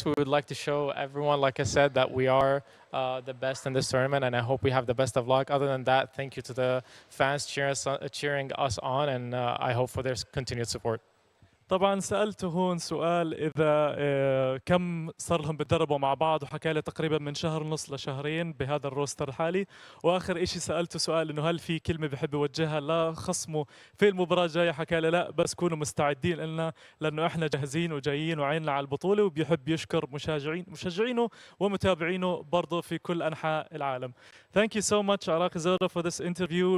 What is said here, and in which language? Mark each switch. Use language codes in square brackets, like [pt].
[en] We would like to show everyone, like I said, that we are the best in this tournament, and I hope we have the best of luck. Other than that, thank you to the fans cheering us on, and I hope for their continued support. [ar] طبعا سألته هون سؤال إذا كم صار لهم بتدربوا مع بعض، وحكى لي تقريبا من شهر ونص لشهرين بهذا الروستر الحالي. وآخر إشي سألته سؤال إنه هل في كلمة بحب يوجهها لخصمه في المباراة الجاية، حكى لي لا، بس كونوا مستعدين لنا لأنه إحنا جاهزين وجايين وعيننا على البطولة، وبيحب يشكر مشجعينه ومتابعينه برضه في كل أنحاء العالم. [en] Thank you so much RUKH Zoro for this interview.